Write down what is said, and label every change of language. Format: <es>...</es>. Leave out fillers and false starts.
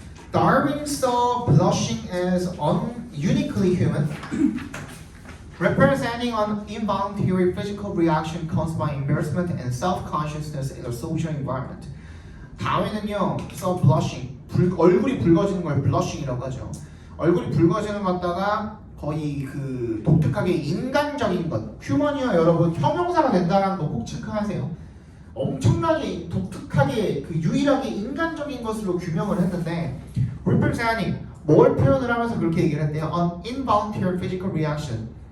<en>Darwin saw blushing as uniquely human, representing an involuntary physical reaction caused by embarrassment and self-consciousness in a social environment.</en> <ko>다윈은요,</ko> <en>saw blushing,</en> <ko>얼굴이 붉어지는 걸 blushing이라고 하죠. 얼굴이 붉어지는 것 갖다가 거의 그 독특하게 인간적인 것, 휴먼이요 여러분 형용사가 된다는 거 꼭 체크하세요. 엄청나게 독특하게 그 유일하게 인간적인 것으로 규명을 했는데 representing 뭘 표현을 하면서 그렇게 얘기를 했대요.</ko> <en>An involuntary physical reaction.</en>